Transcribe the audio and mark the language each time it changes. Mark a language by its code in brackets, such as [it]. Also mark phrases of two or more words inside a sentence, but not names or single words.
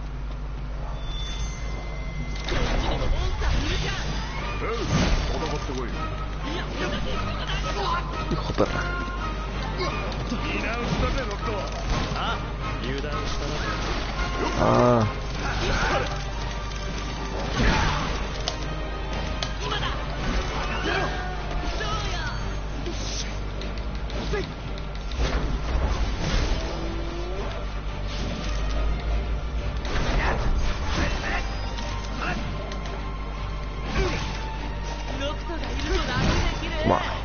[es] Hijo perra. [ja] 見直したぜ、ロッド。あ、油断したな。 Ah. 今だ。そうや。ロクトがいると楽できる。 Ma.